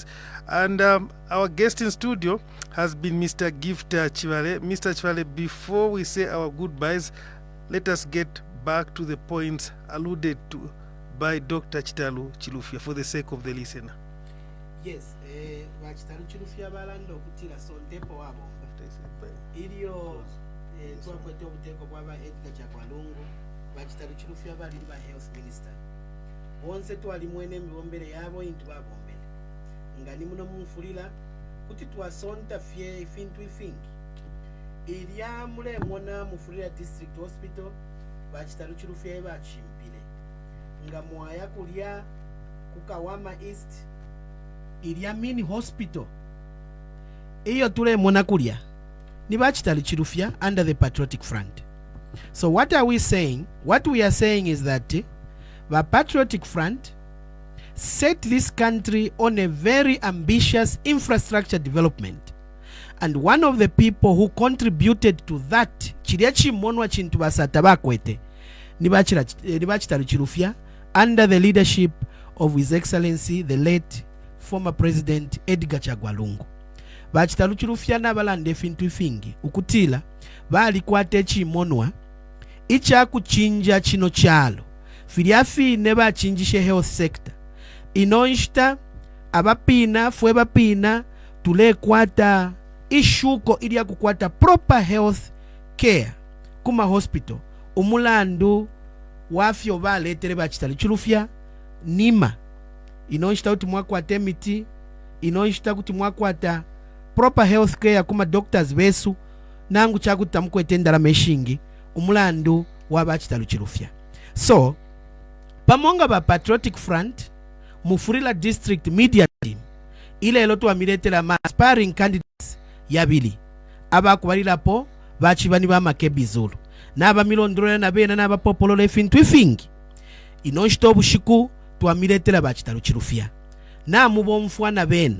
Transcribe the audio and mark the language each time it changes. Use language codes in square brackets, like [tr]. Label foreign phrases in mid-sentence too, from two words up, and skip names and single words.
[en] And our guest in studio has been Mr. Gifter Chivale. Mr. Chivale, before we say our goodbyes, let us get back to the points alluded to by Dr. Chitalu Chilufya for the sake of the listener. Yes, [bem] Chitalu Chilufya balanda okutira sontepo wabo. Iliyo twakwete obuteko bwaba Edgar Chakwalungu, Chitalu Chilufya bali ba health minister. Bonse twali mwene mibombere yabo intu babombere. Ngani muno mumfulira kuti twasonta fye ifintu ifingi. Iria mule mona Mufulira District Hospital ba Chitalu Chilufya ba chimpile. Nga mwaya kulia kukawama East iria [en] mini hospital. [bem] Iyo tule mona kulia ni ba Chitalu Chilufya [en] under the Patriotic Front. So what are we saying? What we are saying is that the Patriotic Front set this country on a very ambitious infrastructure development. And one of the people who contributed to that [bem] chiriachi monwa chintu basata bakwete ni [en] Chitalu Chilufya under the leadership of His Excellency the late former President Edgar Chagwa Lungu. [bem] Chitalu Chilufya n'abalanda efintu ifingi ukutila bali kwate chimonwa icha kuchinja chino chalo filiafi ne bachinjishe [en] health sector [bem] inonshita abapina fwe bapina tule kwata ishuko ili ya kukwata [en] proper health care [bem] kuma hospital umulandu wafyo baletere ba Chitalu Chilufya nima inonshita kuti mwakwata emiti inonshita kuti mwakwata [en] proper health care [bem] kuma doctors besu nangu chakuta mukwetendala meshingi umulandu wa ba Chitalu Chilufya. So pamonga ba Patriotic Front Mufulira District Media Team ile eloto amiletela ma [en] aspiring candidates [bem] yabili abakubalirapo bachibani ba makebizulu naba milondolera nabena naba popolola efintu ifingi inonshita obushiku twamiletela ba Chitalu Chilufya na mubomfwana bena.